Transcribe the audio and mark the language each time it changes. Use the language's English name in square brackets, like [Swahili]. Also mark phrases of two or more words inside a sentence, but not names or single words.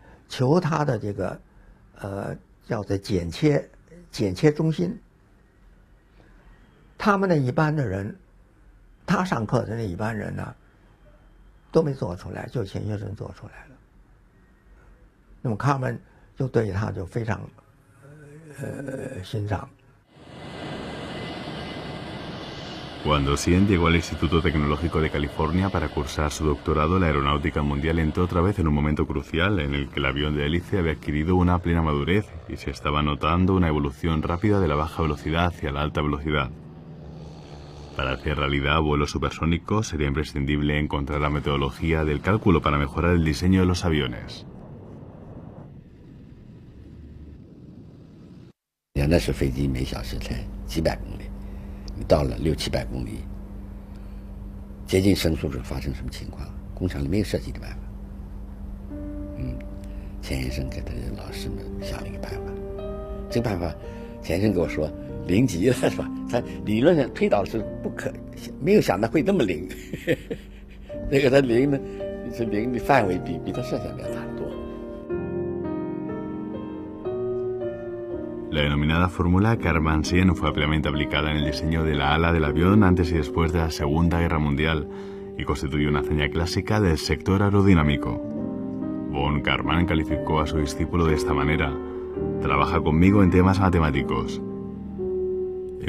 [Chinese] 求他的这个叫做剪切中心。他们那一般的人，他上课的那一般人呢，都没做出来，就钱学森做出来了。那么他们就对他就非常欣赏。 [Spanish] Cuando Xian llegó al Instituto Tecnológico de California para cursar su doctorado, la aeronáutica mundial entró otra vez en un momento crucial en el que el avión de hélice había adquirido una plena madurez y se estaba notando una evolución rápida de la baja velocidad hacia la alta velocidad. Para hacer realidad vuelos supersónicos sería imprescindible encontrar la metodología del cálculo para mejorar el diseño de los aviones. [Chinese] 那时飞机每小时才几百公里。到了600-700公里，接近声速时发生什么情况？工厂里没有设计的办法。钱先生给他的老师们想了一个办法，这个办法，钱先生跟我说灵极了，是吧？他理论上推导是没有想到会那么灵。那个他灵呢，是灵的范围比他设想的要大得多。 [Spanish] La denominada fórmula Karman-Xian fue ampliamente aplicada en el diseño de la ala del avión antes y después de la Segunda Guerra Mundial y constituye una hazaña clásica del sector aerodinámico. Von Karman calificó a su discípulo de esta manera: trabaja conmigo en temas matemáticos.